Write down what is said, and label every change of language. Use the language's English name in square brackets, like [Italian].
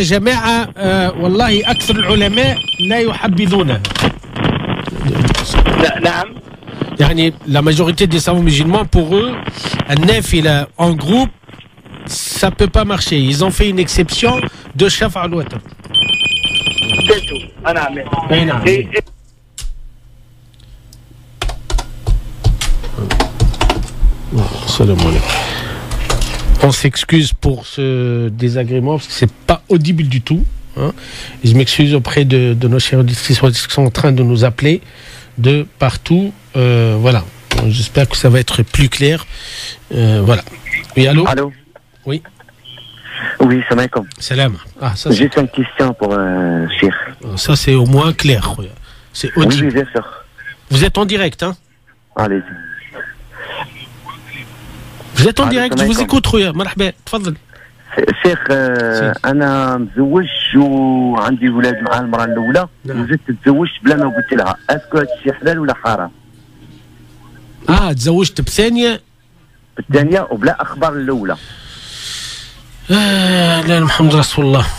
[Arabic] جماعة والله أكثر العلماء لا يحبذونها. نعم. [French] يعني la majorité des savants musulmans pour eux النافلة en groupe ça peut pas marcher. Ils ont fait une exception de Shafa al-Watr. C'est tout. نعم. Salam alaikum. On s'excuse pour ce désagrément parce que c'est pas audible du tout. Hein. Et je m'excuse auprès de nos chers auditrices qui sont en train de nous appeler de partout. Voilà. J'espère que ça va être plus clair. Voilà. Oui, allô? Allô? Oui. Oui, salam alaikum. Salam. Ah, ça, juste une question pour Cheikh. Ça, c'est au moins clair. C'est audible. Oui, bien sûr. Vous êtes en direct, hein? Allez-y. vous êtes en direct, je vous écoute [Arabic] خويا مرحبا تفضل. شيخ انا مزوج وعندي ولاد مع المراه الاولى وزدت تزوجت بلا ما قلت لها اسكو هذا الشيء حلال ولا حرام؟ تزوجت بالثانيه وبلا اخبار الاولى. لا محمد رسول الله.